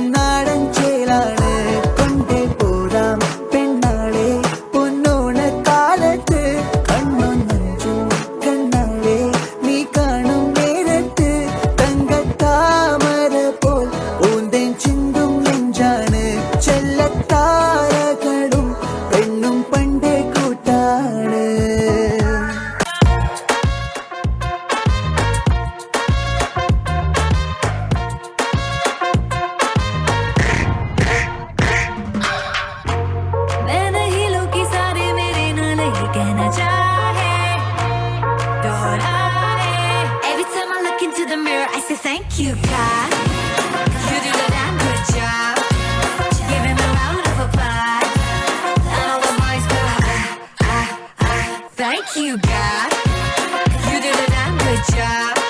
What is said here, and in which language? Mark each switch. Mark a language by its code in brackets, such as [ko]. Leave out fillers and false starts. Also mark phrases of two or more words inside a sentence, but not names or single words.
[ml] നാടൻ ചേലാണ് കൊണ്ടേ പോരാം പെണ്ണാളെ പൊന്നോണ കാലത്ത് കണ്ണൊന്നു കണ്ണാളെ നീ കാണും നേരത്ത് തങ്കത്താമര പോൽ ഊന്തേൻ ചിന്തും നെഞ്ചാണ് ചെല്ലത്താരകളും പെണ്ണും പണ്ടേ കൂട്ടാണ് [hi] मैं नहीं लूकी सारे मेरे नाल ये कहना चाहे दोहराए [en] Every time I look into the mirror I say thank you God You do the damn good job Give him a round of applause And all the boys go Thank you God You do the damn good job